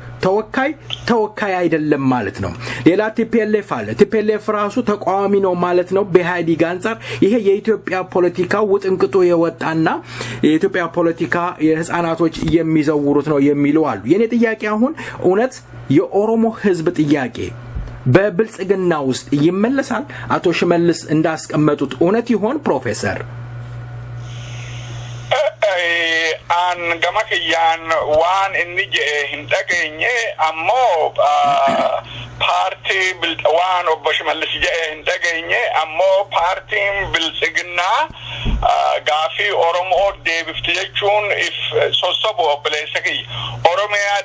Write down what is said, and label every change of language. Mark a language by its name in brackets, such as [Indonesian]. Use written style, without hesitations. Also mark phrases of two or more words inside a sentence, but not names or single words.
[Amharic] ተወካይ አይደለም ማለት ነው ሌላ ቲፒኤልኤፍ አለ ቲፒኤልኤፍ ራሱ ተቃዋሚ ነው ማለት ነው በኢህአዴግ አንፃር ይሄ የኢትዮጵያ ፖለቲካ ውጥንቅጦ የወጣና የኢትዮጵያ ፖለቲካ የህፃናቶች የሚዘውሩት ነው የሚሉ አሉ የኔ ጥያቄ አሁን እውነት የኦሮሞ ህዝብ ጥያቄ በብልጽግና ውስጥ ይመለሳል አቶ ሽመልስ እንዳስቀመጡት እውነት ይሆን ፕሮፌሰር [Oromo] an gamakiyaan waan inni jedhe hin dhageenye ammoo paartii waan obbo Shimallis jedhe hin dhageenye ammoo paartiin biltsiginnaa gaafi Oromoo deebifti jechuun if sossobo obboleessaki Oromiyaa